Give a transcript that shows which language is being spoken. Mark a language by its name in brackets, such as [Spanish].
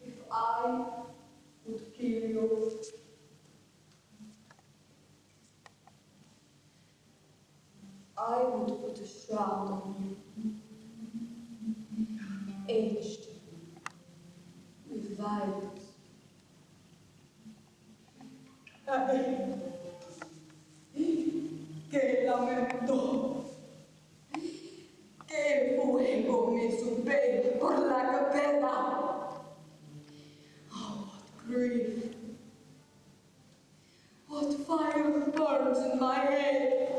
[English] I would kill you. I would put a shroud on you, aged with violence. [Spanish] Ay, qué lamento, qué fuego me sube por la cabeza. [English] Grief. What fire burns in my head?